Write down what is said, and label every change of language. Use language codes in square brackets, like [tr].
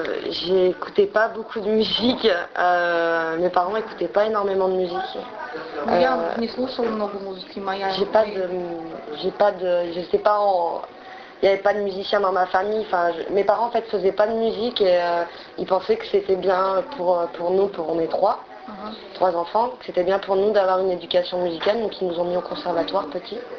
[fr] J'écoutais pas beaucoup de musique. Mes parents écoutaient pas énormément de musique. [ru] Я не слушала много музыки, [fr] je sais pas, il n'y avait pas de musicien dans ma famille. Enfin, mes parents en fait faisaient pas de musique et ils pensaient que c'était bien pour nous, on est trois enfants, que c'était bien pour nous d'avoir une éducation musicale, donc ils nous ont mis au conservatoire petit.